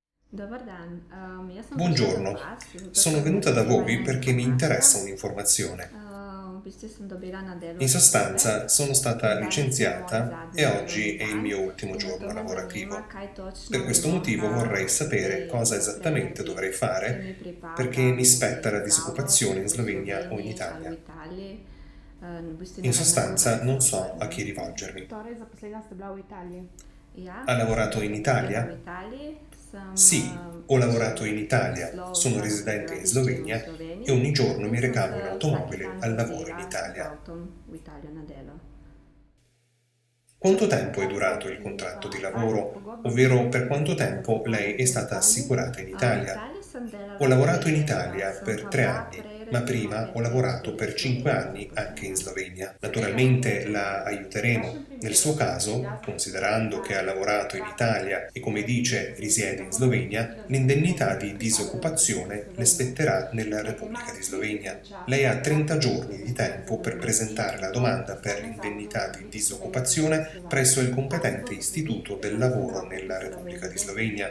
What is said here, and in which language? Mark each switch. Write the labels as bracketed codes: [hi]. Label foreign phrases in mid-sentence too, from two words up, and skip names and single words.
[hr] Dobar dan, ja sam došla do [it] Buongiorno, [hr] vas zato [it] sono [hr] što me [it] venuta da [hr] zanima [it] voi [hr] jedna [it] perché mi [hr] informacija. [it] interessa un'informazione. [sl] V bistvu sam dobila na delu [it] In [sl] od službe [it] sostanza, sono stata [sl] in danas je moj [it] licenziata e [sl] zadnji delovni [it] oggi è il [sl] dan [it] mio ultimo [sl] in zato [it] giorno [sl] me zanima [it] lavorativo. [sl] kaj [it] Per [sl] točno [it] questo motivo vorrei sapere cosa [sl] bi [it] esattamente [sl] trebali, [it] dovrei [sl] če mi [it] fare perché [sl] pripada [it] mi spetta la [sl] neki zavod [it] disoccupazione in [sl] v [it] Slovenia o in [sl] Sloveniji ali v [it] Italia. [sl] Italiji. V bistvu [it] In [sl] ne vem, na koga [it] sostanza, [sl] bi se [it] non so a [sl] obrnila. [it] chi rivolgermi. [sl] Torej, zaposlena ste bila v Italiji. Ja, [it] Ha [sl] sem [it] lavorato in [sl] zaposlena v [it] Italia? [sl] Italiji, sem [it] Sì, ho lavorato in Italia, [sl] naslov [it] sono [sl] za [it] residente in [sl] prebivališče v [it] Slovenia e [sl] Sloveniji [it] ogni giorno [sl] in [it] mi [sl] sem [it] recavo [sl] se [it] in [sl] vsak [it] automobile [sl] dan [it] al lavoro in [sl] vozila z [it] Italia. [sl] avtom v Italijo na delo. [it] Quanto tempo è durato il contratto di lavoro, ovvero per quanto tempo lei è stata assicurata in [sl] V [it] Italia? [sl] Italiji sem [it] Ho [sl] delala 3 [it] lavorato in [sl] leta, [it] Italia [sl] sem [it] per [sl] pa [it] 3 [sl] bila [it] anni, [sl] prej [it] ma [sl] recimo [it] prima ho [sl] 5 let [it] lavorato [sl] tudi v [it] per 5 [sl] Sloveniji [it] anni anche in [sl] zaposlena. [it] Slovenia. Naturalmente la aiuteremo. Nel suo caso, considerando che ha lavorato in Italia e come dice risiede in Slovenia, l'indennità di disoccupazione le spetterà nella Repubblica di Slovenia. Lei ha 30 giorni di tempo per presentare la domanda per l'indennità di disoccupazione presso il competente istituto del lavoro nella Repubblica di Slovenia.